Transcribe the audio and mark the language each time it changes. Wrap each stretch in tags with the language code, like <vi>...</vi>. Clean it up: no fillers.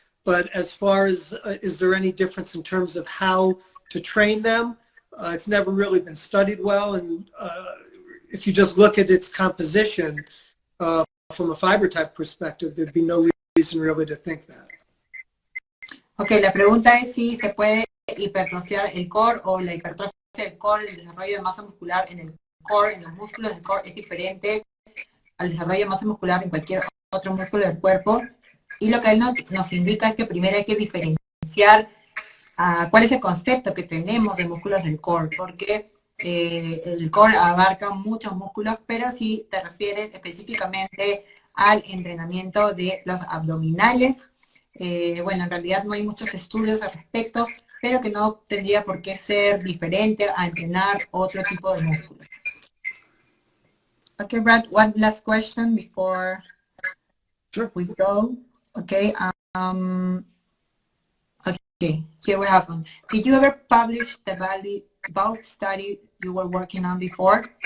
<en>But as far as is there any difference in terms of how to train them? It's never really been studied well, and if you just look at its composition from a fiber type perspective, there'd be no reason really to think that.</en> <es>Okay, la pregunta es si se puede hipertrofiar el core o la hipertrofia del core, el desarrollo de masa muscular en el core, en los músculos del core, es diferente al desarrollo de masa muscular en cualquier otro músculo del cuerpo. Y lo que él nos indica es que primero hay que diferenciar cuál es el concepto que tenemos de músculos del core, porque el core abarca muchos músculos, pero si te refieres específicamente al entrenamiento de los abdominales, bueno, en realidad no hay muchos estudios al respecto, pero que no tendría por qué ser diferente a entrenar otro tipo de músculos.</es> <en>Okay, Brad, one last question before we go. Okay, okay, here we have one. Did you ever publish the valve study you were working on before?</en>